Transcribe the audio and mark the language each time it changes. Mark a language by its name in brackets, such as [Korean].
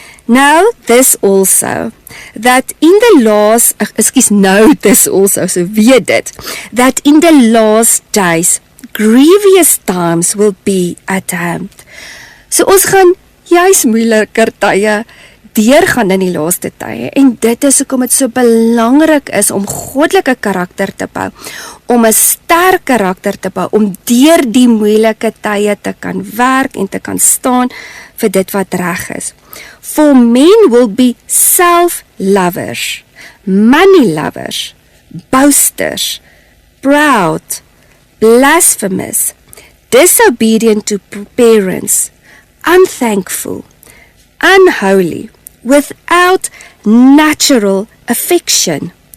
[English] Now this also, that in the last, [Afrikaans] so weet dit, [English] that in the last days, grievous times will be at hand. [Afrikaans] So ons gaan juis moeiliker tye deurgaan in die laaste tye, en dit is hoekom dit so belangrik is om goddelike karakter te bou, om 'n sterk karakter te bou, om deur die moeilike tye te kan werk en te kan staan vir dit wat reg is. [English] For men will be self-lovers, money-lovers, boasters, proud, blasphemous, disobedient to parents, unthankful, unholy, without natural affection,